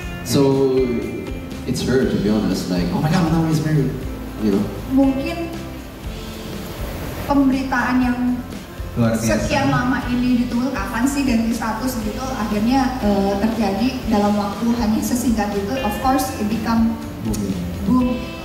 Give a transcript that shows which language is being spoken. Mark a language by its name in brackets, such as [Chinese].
[English] So it's her to be honest, like oh my god, now he's married, you know. [Indonesian] Mungkin pemberitaan yang luar biasa. Sekian lama ini ditunggu kapan sih ganti status gitu, akhirnya terjadi dalam waktu hanya sesingkat itu. [English] Of course it become boom.